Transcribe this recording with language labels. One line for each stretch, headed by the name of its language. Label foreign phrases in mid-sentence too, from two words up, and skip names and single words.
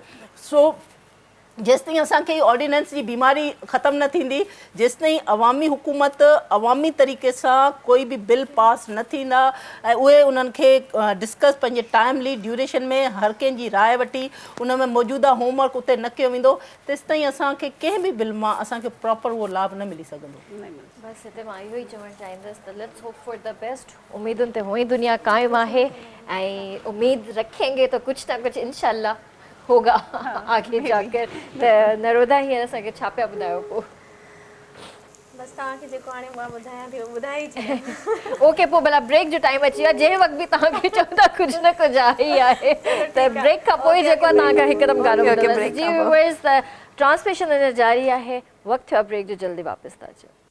Sindhi: सो जेसिताईं असांखे ऑर्डिनेंस जी बीमारी ख़तमु न थींदी, जेसिताईं अवामी हुकूमत अवामी तरीक़े सां कोई बि बिल पास न थींदा ऐं उहे उन्हनि खे डिस्कस पंहिंजे टाइमली ड्यूरेशन में हर कंहिंजी राय वठी उन में मौजूदा होमवर्क उते न कयो वेंदो, तेसिताईं असांखे कंहिं बि बिल मां असांखे प्रॉपर उहो लाभ न मिली सघंदो। बस हिते मां इहो ई चवणु चाहींदसि त
English: let's hope for the best.
Sindhi: उम्मीदुनि ते हुई दुनिया क़ाइमु आहे ऐं
Urdu: امید رکھیں گے تو کچھ نہ کچھ ان شاء اللہ ہوگا آگے جا کر.
Sindhi: त नरोदा हींअर असांखे छा पिया ॿुधायो पोइ? बस तव्हांखे जेको हाणे मां ॿुधायां थी उहो ॿुधाए ई छॾियां। ओके, पोइ भला ब्रेक जो टाइम अची वियो आहे, जंहिं वक़्तु बि तव्हांखे चवंदा कुझु न कुझु आहे ई आहे, त ब्रेक खां पोइ जेको आहे तव्हांखां हिकदमि गानो ॿुधंदासीं। जी व्यूअर्स, त ट्रांसमिशन अञा जारी आहे, वक़्तु थियो आहे ब्रेक जो, जल्दी वापसि था अचो।